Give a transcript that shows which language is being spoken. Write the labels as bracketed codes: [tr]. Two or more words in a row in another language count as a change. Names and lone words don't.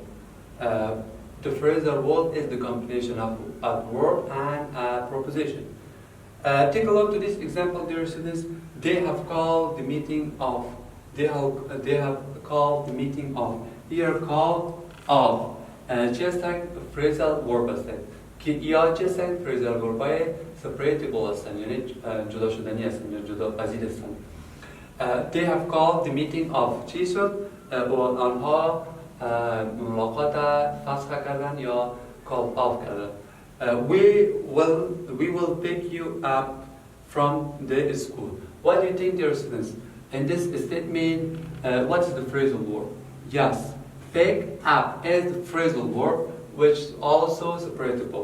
[en] The phrasal verb is the combination of a verb and a preposition. Take a look to this example, dear students. They have called the meeting of. They have called the meeting of. Here, call of. Just like phrasal verb [fa] هستند که یا [en] just like phrasal verb [fa] های separable هستند یعنی جدا شدنی هستند یا جدا پذیر هستند. [en] They have called the meeting of. [fa] چی شد؟ آنها ملاقات فسخ کردن یا [en] call off [fa] کردن. [en] We will pick you up from the school. What do you think, dear students? In this statement, what is the phrasal verb? Yes, pick up is the phrasal verb, which is also separatable.